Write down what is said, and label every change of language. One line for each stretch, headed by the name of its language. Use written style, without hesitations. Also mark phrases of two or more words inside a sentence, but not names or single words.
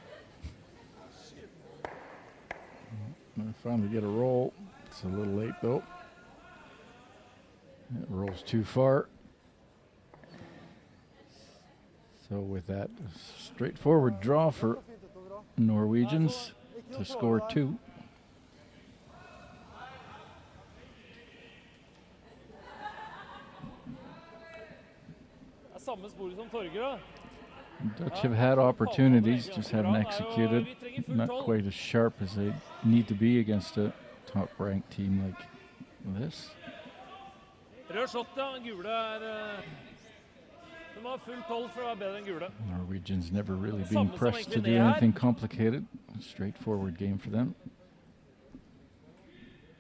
English: I finally get a roll. It's a little late though. It rolls too far. So with that straightforward draw for Norwegians to score two.
Norwegian: Det er samme sporet som Torgeir, da.
English: Dutch have had opportunities, just haven't executed. Not quite as sharp as they need to be against a top-ranked team like this.
Norwegian: Rød shot, ja. Den gule er... De har full 12 for å være bedre enn gule.
English: Norwegians never really
Norwegian: Samme
English: being
Norwegian: som
English: pressed to
Norwegian: egentlig
English: do
Norwegian: det her.
English: anything complicated. Straightforward game for them.